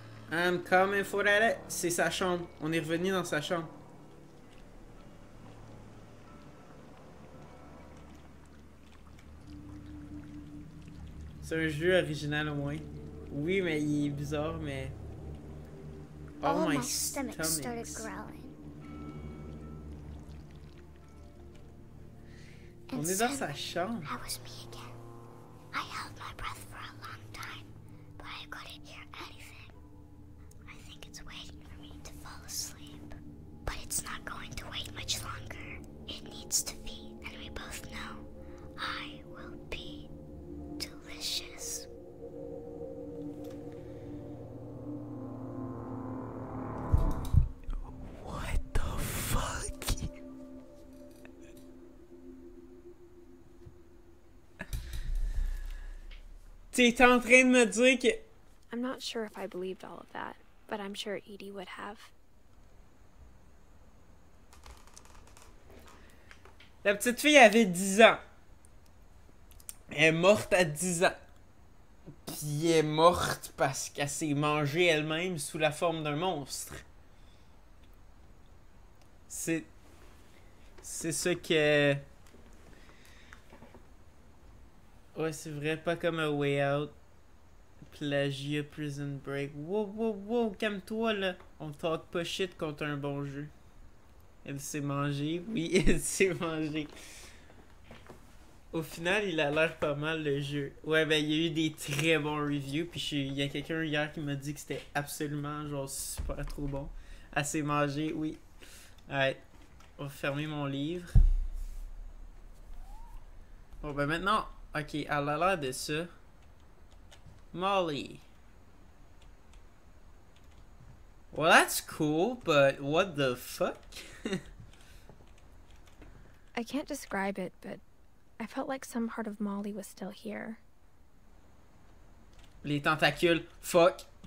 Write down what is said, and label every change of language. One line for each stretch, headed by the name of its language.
English: I'm coming for that.
French: C'est sa chambre. On est revenu dans sa chambre. C'est un jeu original au moins. Oui, mais il est bizarre, mais...
English: All my stomach started growling.
French: On est dans sa chambre.
English: That was me again. I held my breath for a long time, but I couldn't hear anything. I think it's waiting for me to fall asleep. But it's not going to wait much longer. It needs to feed, and we both know I will be delicious. What the fuck?
French: T'es en train de me dire que... I'm not sure if I believed all of that, but I'm sure Edie would have. La petite fille avait 10 ans. Elle est morte à 10 ans. Puis elle est morte parce qu'elle s'est mangée elle-même sous la forme d'un monstre. C'est ça que... Ouais, c'est vrai, pas comme A Way Out, Plagia, Prison Break. Wow, wow, wow, calme-toi là. On talk pas shit contre un bon jeu. Elle s'est mangée, oui, elle s'est mangée. Au final, il a l'air pas mal le jeu. Ouais, ben il y a eu des très bons reviews, puis il y a quelqu'un hier qui m'a dit que c'était absolument genre super trop bon. Elle s'est mangée, oui. Ouais, on va fermer mon livre. Bon ben maintenant, ok, elle a l'air de ça.
English: Molly. Well, that's cool, but what the fuck? I can't describe it, but I felt like some part of Molly was still here.
French: Les tentacules, fuck.